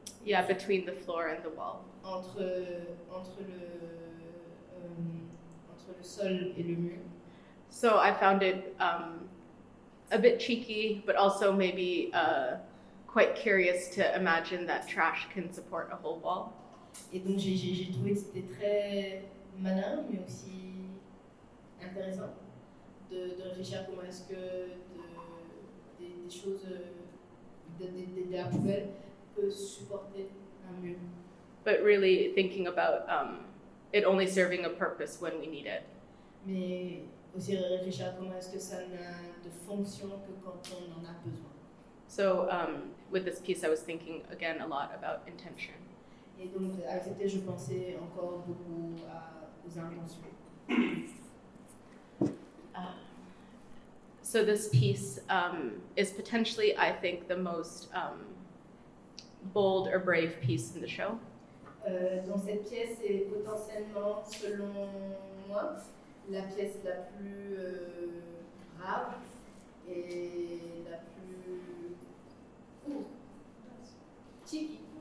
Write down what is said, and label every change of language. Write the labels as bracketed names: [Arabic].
[English] Yeah, between the floor and the wall. [French] Entre le sol et le mur. [English] So I found it a bit cheeky, but also maybe quite curious to imagine that trash can support a whole wall. [French] Et donc j'ai trouvé que c'était très malin, mais aussi intéressant de réfléchir à comment est-ce que des choses, de la poubelle peut supporter un mur. [English] But really thinking about it only serving a purpose when we need it. [French] Mais aussi réfléchir à comment est-ce que ça n'a de fonction que quand on en a besoin. [English] So with this piece, I was thinking again a lot about intention. [French] Et donc avec cette pièce, je pensais encore beaucoup aux intentions. [English] So this piece is potentially, I think, the most bold or brave piece in the show. [French] Donc cette pièce est potentiellement, selon moi, la pièce la plus brave et la plus cheeky.